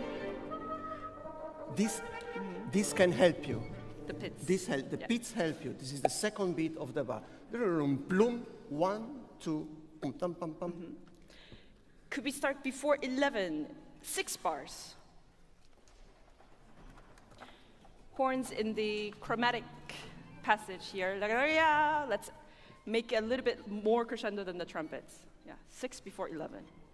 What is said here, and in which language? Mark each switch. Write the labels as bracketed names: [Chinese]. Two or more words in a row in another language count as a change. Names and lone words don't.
[English] This can help you. The pits. The Yeah. pits help you. This is the second beat of the bar. Plum, 1, 2, pum, pum, pum, pum. Could we start before 11? 6 bars. Horns in the chromatic passage here. Let's make it a little bit more crescendo than the trumpets. Yeah, 6 before 11.